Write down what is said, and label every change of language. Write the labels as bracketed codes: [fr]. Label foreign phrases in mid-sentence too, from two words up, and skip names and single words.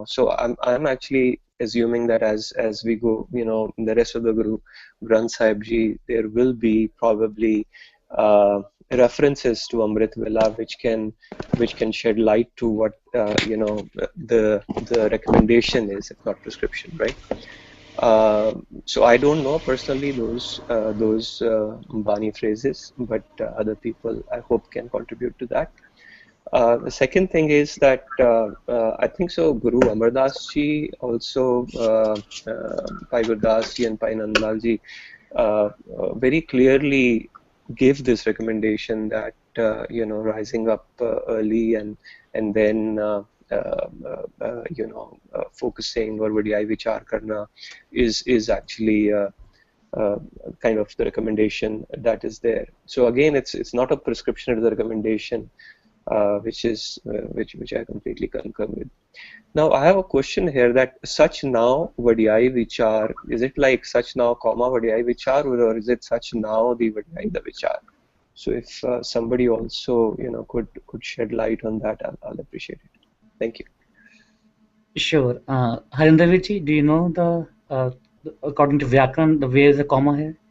[en] So I'm actually assuming that as we go, in the rest of the Guru Granth Sahib Ji, there will be probably references to Amrit Vela which can shed light to what the recommendation is, if not prescription, right? So I don't know personally those Bani phrases, but other people I hope can contribute to that. The second thing is that I think so Guru Amardas Ji also, Pai Gurdas Ji and Pai Nandlal Ji very clearly gave this recommendation that rising up early and then focusing or [pa] ਵਡਿਆਈ ਵੀਚਾਰ ਕਰਨਾ [en] is actually kind of the recommendation that is there. So again, it's not a prescription, it is a recommendation, which I completely concur with. Now I have a question here, that [pa] ਸਚੁ ਨਾਉ ਵਡਿਆਈ ਵੀਚਾਰੁ, [en] is it like [pa] ਸਚੁ ਨਾਉ [en] comma [pa] ਵਡਿਆਈ ਵੀਚਾਰੁ, [en] or is it [pa] ਸਚੁ ਨਾਉ [en] the vadiyai the vichar? So if somebody also could shed light on that, I'll appreciate it. Thank you. Sure. Harinder Ji, do you know the according to Vyakaran, the where is the comma here?